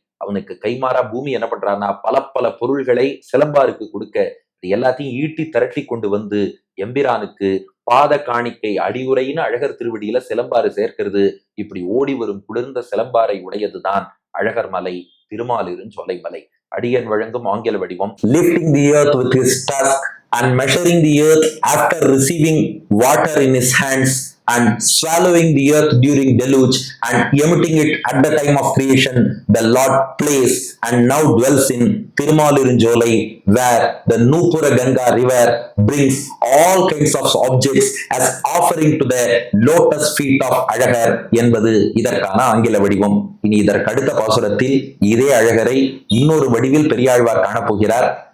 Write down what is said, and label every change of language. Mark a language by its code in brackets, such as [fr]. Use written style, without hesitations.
[ta] அவனுக்கு கைமாறா பூமி என்ன பண்றான்னா பல பல பொருள்களை சிலம்பாருக்கு கொடுக்க எல்லாத்தையும் ஈட்டி திரட்டி கொண்டு வந்து எம்பிரானுக்கு பாத காணிக்கை அடியுரைன்னு அழகர் திருவடியில சிலம்பாறு சேர்க்கிறது. இப்படி ஓடி வரும் குளிர்ந்த சிலம்பாறை உடையதுதான் அழகர் மலை, திருமாலிருஞ்சோலை மலை. அடியன் வழங்கும் ஆங்கில வடிவம். [en] Lifting the earth with his tusk and measuring the earth after receiving water in his hands and swallowing the earth during deluge and emitting it at the time of creation, the Lord plays and now dwells in Tirumalirunjolai, where the Nupura Ganga river brings all kinds of objects as offering to the lotus feet of Azhagar [ta] என்பது இதற்கான ஆங்கில வடிவம். இனி இதற்கு அடுத்த பாசுரத்தில் இதே அழகரை இன்னொரு வடிவில் பெரியாழ்வார் காணப்போகிறார்.